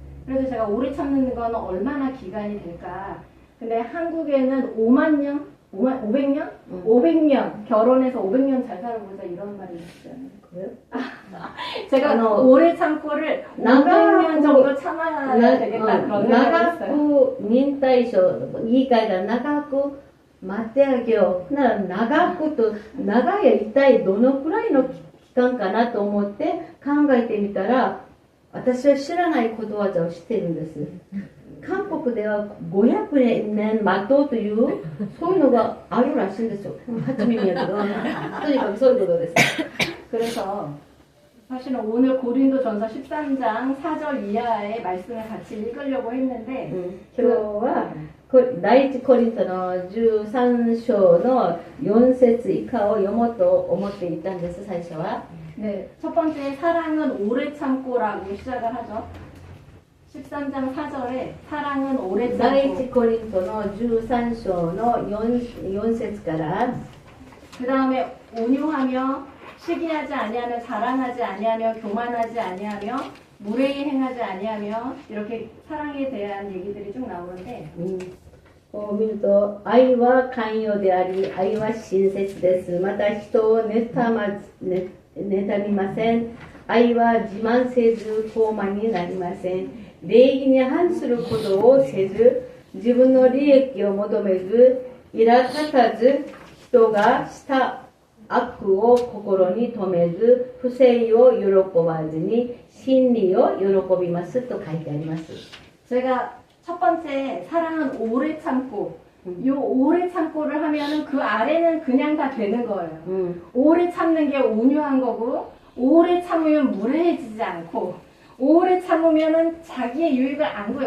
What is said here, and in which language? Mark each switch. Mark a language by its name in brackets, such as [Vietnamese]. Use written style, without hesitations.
[Korean] 그래서 제가 오래 참는 건 얼마나 기간이 될까? 근데 한국에는 5만 년? 500년? 500년 결혼해서 500년 잘 살아보자 이런 말이 있어요. 그래요? 제가 오래 참고를 500년 정도 참아야 되겠다 그런 생각을 했어요. [Japanese] 長く忍耐書言い換えたら長く待ってあげよう。なら長くと長いは一体どのくらいの期間かなと思って考えてみたら、私は知らないことわざを知っているんです。韓国では500年待とうというそういうのがあるらしいんですよ。初耳やけど、とにかくそういうことです。 [Korean] 그래서 사실은 오늘 고린도전서 13장 4절 이하의 말씀을 같이 읽으려고 했는데 [Japanese] 今日は第一コリントの13章の4節以下を読もうと思っていたんです。最初は [Korean] 네, 첫 번째 사랑은 오래 참고라고 시작을 하죠. 13장 4절에 사랑은 오래 [Japanese] 第 [Korean] 참고 [Japanese] 一コリントの13章の 4節から [Korean] 그 다음에 온유하며 시기하지 아니하며 자랑하지 아니하며 교만하지 아니하며 무례히 행하지 아니하며 이렇게 사랑에 대한 얘기들이 쭉 나오는데 [Japanese] こう見ると愛は寛容であり愛は親切です。また人を妬みません。愛は自慢せず高慢になりません。礼儀に反することをせず自分の利益を求めず苛立たず人がした悪を心に留めず不正を喜ばずに真理を喜びますと書いてあります。 [Korean] 제가 첫 번째 사랑은 오래 참고 요 오래 참고를 하면은 그 아래는 그냥 다 되는 거예요. 오래 참는 게 온유한 거고 오래 참으면 무례해지지 않고 오래 참으면은 자기의 유익을 안 구해.